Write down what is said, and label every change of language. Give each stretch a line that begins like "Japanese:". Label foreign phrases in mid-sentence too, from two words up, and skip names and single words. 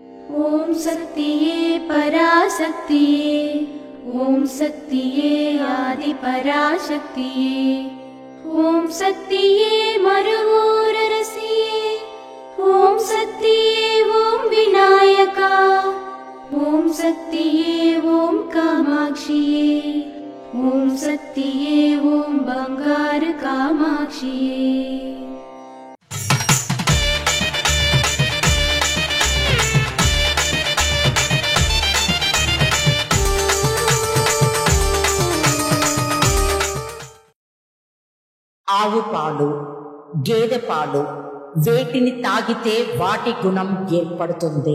Tamil: ஓம் சக்தியே பராசக்தியே, ஓம் சக்தியே ஆதி பராசக்தியே, ஓம் சக்தியே மருவூரரசியே, ஓம் சக்தியே ஓம் விநாயகா, ஓம் சக்தியே ஓம் காமாட்சியே, ஓம் சக்தியே ஓம் பங்காரு காமாட்சியே।
Telugu: ఆవు పాలు, గేదె పాలు వేటిని తాగితే వాటి గుణం ఏర్పడుతుంది.